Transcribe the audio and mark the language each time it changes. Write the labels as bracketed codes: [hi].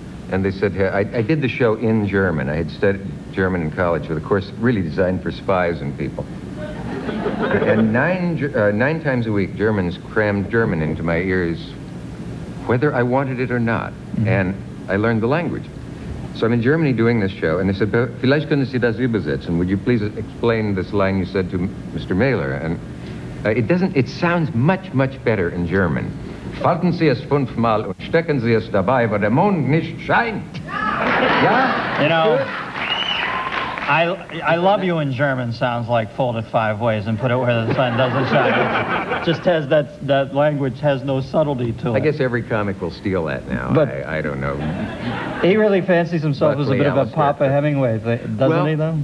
[en] And they said, I did the show in German. I had studied German in college with a course really designed for spies and people. And 9 times a week, Germans crammed German into my ears, whether I wanted it or not. Mm-hmm. And I learned the language. So I'm in Germany doing this show, and they said, [de] vielleicht können Sie das übersetzen. [en] Would you please explain this line you said to Mr. Mailer? And it sounds much, much better in German. [de] Falten Sie es 5-mal und stecken Sie es dabei, wo der Mond nicht scheint. [en] Yeah? You know, I love you in German sounds like fold it 5 ways and put it where the sun doesn't shine. It just has that language has no subtlety to it. I guess every comic will steal that now. But I don't know. He really fancies himself as a bit of a Papa Hemingway, doesn't he, though?